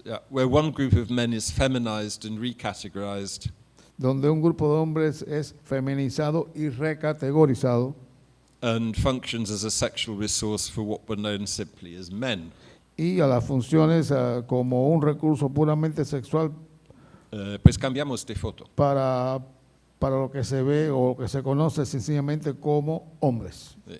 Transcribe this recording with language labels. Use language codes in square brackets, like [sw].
[en] where one group of men is feminized and recategorized, [es] donde un grupo de hombres es feminizado y recategorizado [en] and functions as a sexual resource for what were known simply as men. [es] y a las funciones como un recurso puramente sexual Pues cambiamos de foto. para lo que se ve o lo que se conoce sencillamente como hombres.